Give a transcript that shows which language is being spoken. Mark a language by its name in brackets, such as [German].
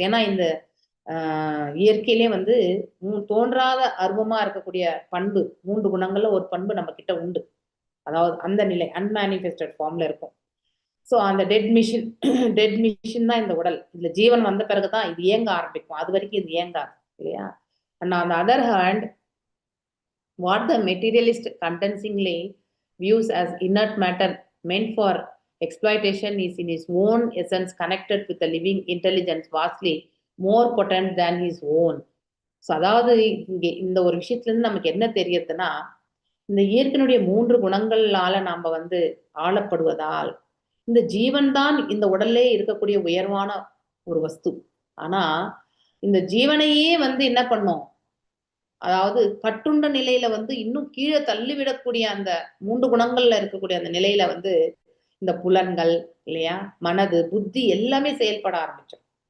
[Tamil] ஏன்னா இந்த இயற்கையிலே வந்து தோன்றாத அருவமா இருக்கக்கூடிய பண்பு 3 குணங்கள்ல ஒரு பண்பு நம்ம கிட்ட உண்டு. அதாவது அந்த நிலை அன்மேனிஃபெஸ்டட் ஃபார்ம்ல இருக்கும். ஸோ அந்த டெட் மிஷின் தான் இந்த உடல். இதுல ஜீவன் வந்த பிறகுதான் இது இயங்க ஆரம்பிக்கும், அது வரைக்கும் இது இயங்காது இல்லையா? [English] And on the other hand what the materialist condensingly views as inert matter meant for exploitation is in his own essence connected with the living intelligence vastly more potent than his own. [Tamil] So அதாவது இங்கே இந்த ஒரு விஷயத்துல இருந்து நமக்கு என்ன தெரியறதுன்னா, இந்த இயற்கையினுடைய 3 குணங்களால நாம வந்து ஆளப்படுவதால் இந்த ஜீவன் தான் இந்த உடல்லே இருக்கக்கூடிய உயர்வான ஒரு வஸ்து. ஆனா இந்த ஜீவனையே வந்து என்ன பண்ணும், அதாவது கட்டுண்ட நிலையில வந்து இன்னும் கீழே தள்ளிவிடக்கூடிய அந்த 3 குணங்கள்ல இருக்கக்கூடிய அந்த நிலையில வந்து இந்த புலன்கள் இல்லையா, மனது புத்தி எல்லாமே செயல்பட ஆரம்பிச்சோம்.